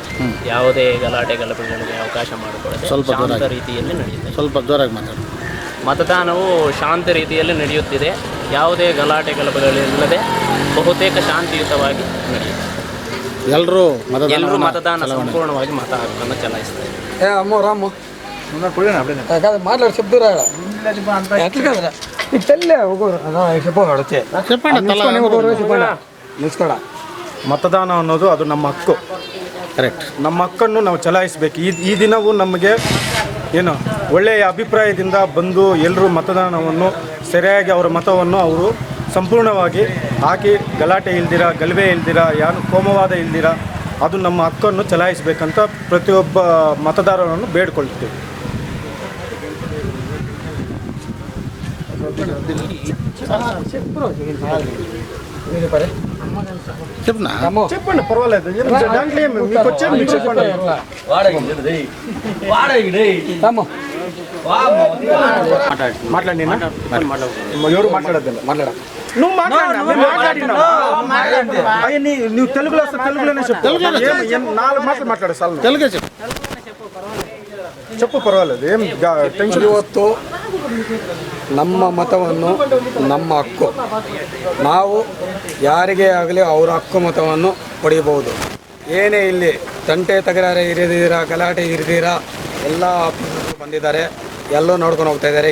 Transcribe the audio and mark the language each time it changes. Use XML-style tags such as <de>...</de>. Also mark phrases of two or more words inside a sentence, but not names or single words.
<kn>ಯಾವುದೇ ಗಲಾಟೆ ಗಲಭೆಗಳಿಗೆ ಅವಕಾಶ ಮಾಡಿಕೊಡದೆ ಶಾಂತ ರೀತಿಯಲ್ಲಿ ನಡೆಯುತ್ತಿದೆ. ಸ್ವಲ್ಪ ಜೋರಾಗಿ ಮಾತಾಡಿ. ಮತದಾನವು ಶಾಂತ ರೀತಿಯಲ್ಲಿ ನಡೆಯುತ್ತಿದೆ. ಯಾವುದೇ ಗಲಾಟೆ ಗಲಭೆಗಳಿಲ್ಲದೆ ಬಹುತೇಕ ಶಾಂತಿಯುತವಾಗಿ ನಡೆಯುತ್ತೆ. ಎಲ್ಲರೂ ಮತದಾನ ಸಂಪೂರ್ಣವಾಗಿ ಮತ ಹಕ್ಕನ್ನು ಚಲಾಯಿಸ್ತಾರೆ.</kn> <te>మాట్లాడు చెప్తురా</te> <kn>ಮತದಾನ ಅನ್ನೋದು ಅದು ನಮ್ಮ ಹಕ್ಕು. ಕರೆಕ್ಟ್. ನಮ್ಮ ಹಕ್ಕನ್ನು ನಾವು ಚಲಾಯಿಸಬೇಕು. ಈ ದಿನವೂ ನಮಗೆ ಏನು ಒಳ್ಳೆಯ ಅಭಿಪ್ರಾಯದಿಂದ ಬಂದು ಎಲ್ಲರೂ ಮತದಾನವನ್ನು ಸರಿಯಾಗಿ ಅವರ ಮತವನ್ನು ಅವರು ಸಂಪೂರ್ಣವಾಗಿ ಹಾಕಿ ಗಲಾಟೆ ಇಲ್ದಿರ ಗಲಭೆ ಇಲ್ದಿರ ಯಾರು ಕೋಮವಾದ ಇಲ್ದಿರ ಅದು ನಮ್ಮ ಹಕ್ಕನ್ನು ಚಲಾಯಿಸಬೇಕಂತ ಪ್ರತಿಯೊಬ್ಬ ಮತದಾರರನ್ನು ಬೇಡ್ಕೊಳ್ತೀವಿ.</kn> <te>చెప్పండి పర్వాలేదు. మాట్లాడి ఎవరు మాట్లాడద్దు మాట్లాడ నువ్వు నువ్వు తెలుగులోనే చెప్పు. 4 మాటలు మాట్లాడు సార్. తెలుగే</te> <kn>చెప్పు ಪರವಾಗಿಲ್ಲ. ಏನು ಟೆನ್ಷನ್. ಇವತ್ತು ನಮ್ಮ ಮತವನ್ನು ನಮ್ಮ ಹಕ್ಕು, ನಾವು ಯಾರಿಗೇ ಆಗಲಿ ಅವರ ಹಕ್ಕು ಮತವನ್ನು ಪಡೆಯಬಹುದು. ಏನೇ ಇಲ್ಲಿ ತಂಟೆ ತಕರಾರು ಇರದಿರ ಗಲಾಟೆ ಇರದಿರ ಎಲ್ಲ ಬಂದಿದ್ದಾರೆ, ಎಲ್ಲೋ ನೋಡ್ಕೊಂಡು ಹೋಗ್ತಾ ಇದ್ದಾರೆ.</kn>